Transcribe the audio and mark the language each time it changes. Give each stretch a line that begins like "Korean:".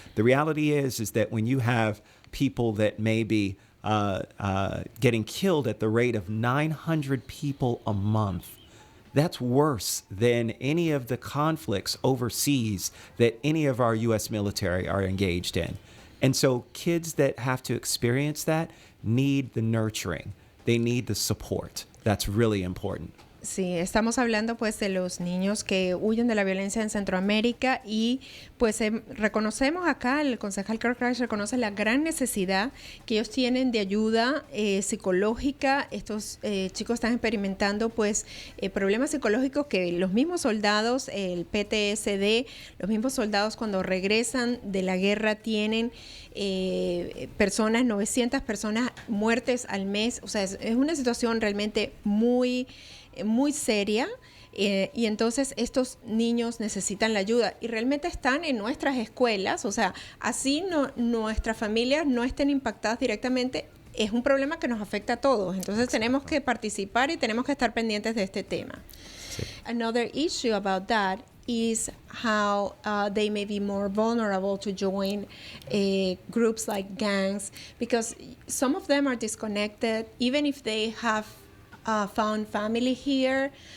English: The reality is that when you have people that may be getting killed at the rate of 900 people a month, that's worse than any of the conflicts overseas that any of our U.S. military are engaged in. And so kids that have to experience that need the nurturing. They need the support. That's really important.
Spanish: Sí, estamos hablando pues de los niños que huyen de la violencia en Centroamérica y pues reconocemos acá, el concejal Kirk Rice reconoce la gran necesidad que ellos tienen de ayuda psicológica. Estos chicos están experimentando pues problemas psicológicos que los mismos soldados, el PTSD, los mismos soldados cuando regresan de la guerra tienen 900 personas muertes al mes. O sea, es una situación realmente muy seria y entonces estos niños necesitan la ayuda y realmente están en nuestras escuelas, o sea, así nuestras familias no estén impactadas directamente, es un problema que nos afecta a todos, entonces tenemos que participar y tenemos que estar pendientes de este tema. Sí.
English: Another issue about that is how they may be more vulnerable to join groups like gangs, because some of them are disconnected, even if they have found family here.